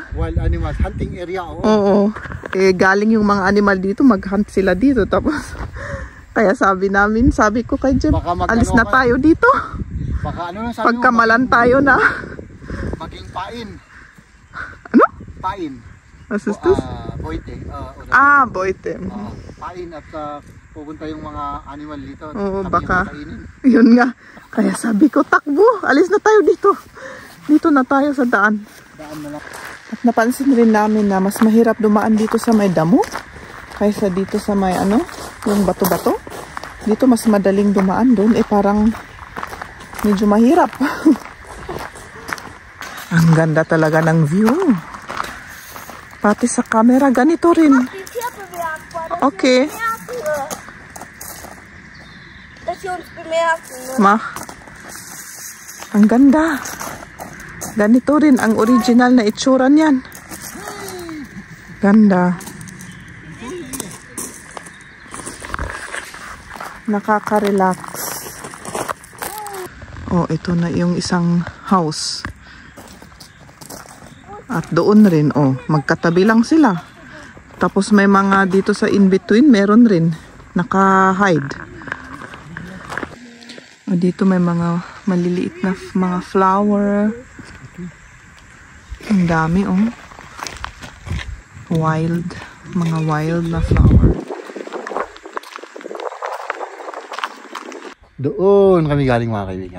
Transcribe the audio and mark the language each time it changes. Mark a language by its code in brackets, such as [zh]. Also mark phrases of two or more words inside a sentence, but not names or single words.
[en] wild animals, hunting area, oo. [tl] Oo. Eh, galing yung mga animal dito, mag-hunt sila dito. Tapos, kaya sabi ko kay Jem, Baka alis na tayo dito. Baka ano lang sabi mo, Pagkamalan tayo na. maging pain. Ano? Pain. [de] Was ist das? Boite. Boite. [tl] Pain at pupunta yung mga animal dito. Oo, Kami baka. yung makainin. Yun nga. Kaya sabi ko, takbo. Alis na tayo dito. Dito na tayo sa daan. Daan na lang. At napansin rin namin na mas mahirap dumaan dito sa may damo kaysa dito sa may ano, yung bato-bato. Dito mas madaling dumaan, doon parang medyo mahirap. Ang ganda talaga ng view. Pati sa camera ganito rin. [de] Die Tiere bemerkbar. Okay, Dass sie uns bemerken. mach. [tl] Ang ganda. Ganito rin ang original na itsura niyan. Ganda. Nakaka-relax. Oh, ito na yung isang house. At doon rin, oh, magkatabi lang sila. Tapos may mga dito sa in-between, meron rin. Naka-hide. Oh, dito may mga maliliit na mga flower. Ang dami, oh. Wild Mga wild na flower. Doon kami galing mga kaibigan.